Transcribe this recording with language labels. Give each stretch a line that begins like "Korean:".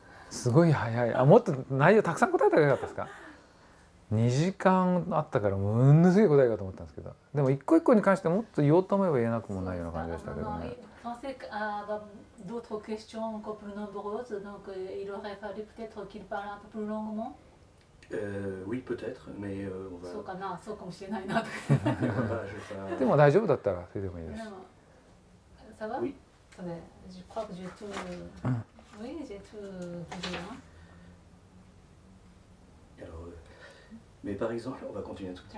Japanese: すごい早い。もっと内容たくさん答えたらよかったですか。2時間あったからものすごい答えかと思ったんですけど、でも一個一個に関してもっと言おうと思えば言えなくもないような感じでしたけどね。
French: pensez à d'autres questions plus nombreuses, donc il aurait fallu peut-être qu'il parle un peu plus longuement. Oui, peut-être, mais on va.
Japanese: そうかな、そうかもしれないなと。
French: je vais pas-
Japanese: でも大丈夫だったらそれでもいいです。でも、
French: ça va? Oui. Attendez, je crois que j'ai tout. Oui, j'ai tout dit. Hein. Alors, mais par exemple, on va continuer un tout petit